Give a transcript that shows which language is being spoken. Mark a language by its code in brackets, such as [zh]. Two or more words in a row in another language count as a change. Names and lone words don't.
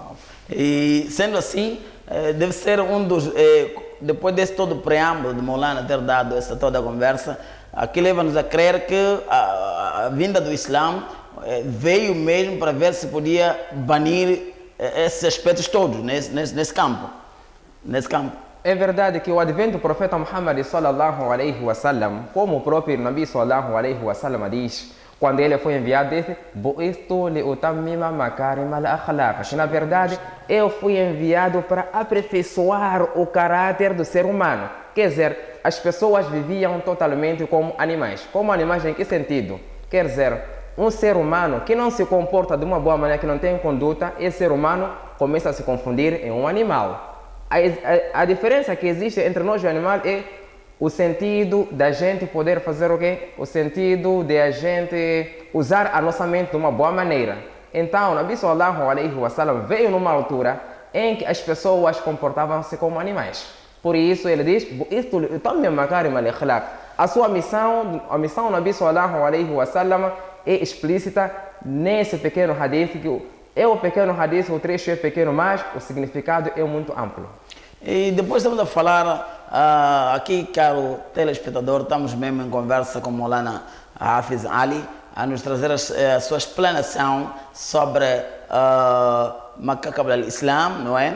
[pt] E sendo assim, deve ser um dos, depois desse todo o preâmbulo de Maulana ter dado essa toda a conversa, aqui leva-nos a crer que a vinda do Islã veio mesmo para ver se podia banir esses aspectos todos nesse campo. É verdade que o advento do profeta Muhammad [ar] صلى الله عليه وسلم, [pt] como o próprio Nabi [ar] صلى الله عليه وسلم [pt] diz, quando ele foi enviado, disse: [ar] "بعثت لأتمم مكارم الأخلاق". [pt] Na verdade, eu fui enviado para aperfeiçoar o caráter do ser humano. Quer dizer, as pessoas viviam totalmente como animais. Como animais em que sentido? Quer dizer, um ser humano que não se comporta de uma boa maneira, que não tem conduta, esse ser humano começa a se confundir em um animal. A diferença que existe entre nós e o animal é o sentido da gente poder fazer o quê? O sentido de a gente usar a nossa mente de uma boa maneira. Então, o Nabi [ar] صلى الله عليه وسلم [pt] veio numa altura em que as pessoas comportavam-se como animais. Por isso ele diz: a sua missão, a missão do Nabi [ar] صلى الله عليه وسلم [pt] é explícita nesse pequeno hadith, que é o pequeno hadith, o trecho é pequeno, mas o significado é muito amplo. E depois estamos a falar, aqui, caro telespectador, estamos mesmo em conversa com Maulana Hafiz Ali, a nos trazer a sua explanação sobre [ar] مكة قبل الإسلام, [pt] não é?